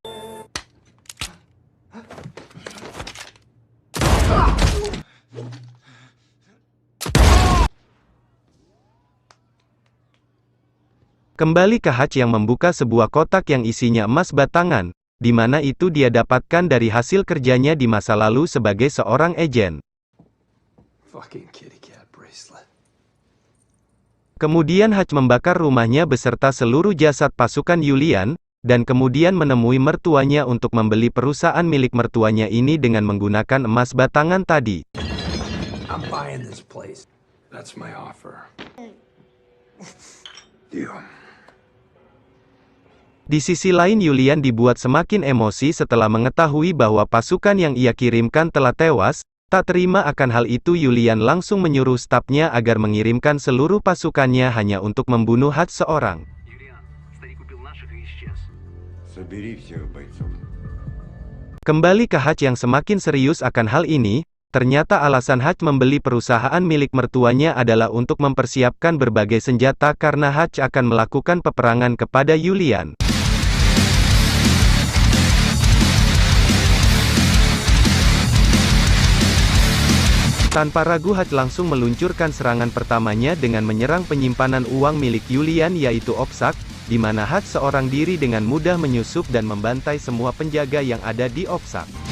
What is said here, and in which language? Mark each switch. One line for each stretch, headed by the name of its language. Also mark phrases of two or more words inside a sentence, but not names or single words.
Indonesian: Kembali ke Hutch yang membuka sebuah kotak yang isinya emas batangan, di mana itu dia dapatkan dari hasil kerjanya di masa lalu sebagai seorang agen.
English: Fucking kitty cat bracelet.
Indonesian: Kemudian Hutch membakar rumahnya beserta seluruh jasad pasukan Yulian, dan kemudian menemui mertuanya untuk membeli perusahaan milik mertuanya ini dengan menggunakan emas batangan tadi.
English: I'm buying this place. That's my offer. Deal.
Indonesian: Di sisi lain Yulian dibuat semakin emosi setelah mengetahui bahwa pasukan yang ia kirimkan telah tewas. Tak terima akan hal itu Yulian langsung menyuruh stafnya agar mengirimkan seluruh pasukannya hanya untuk membunuh Hutch seorang.
Russian: Юлиан, старик убил наших и исчез. Собери всех бойцов.
Indonesian: Kembali ke Hutch yang semakin serius akan hal ini, ternyata alasan Hutch membeli perusahaan milik mertuanya adalah untuk mempersiapkan berbagai senjata karena Hutch akan melakukan peperangan kepada Yulian. Tanpa ragu Hutch langsung meluncurkan serangan pertamanya dengan menyerang penyimpanan uang milik Yulian yaitu Opsak, di mana Hutch seorang diri dengan mudah menyusup dan membantai semua penjaga yang ada di Opsak.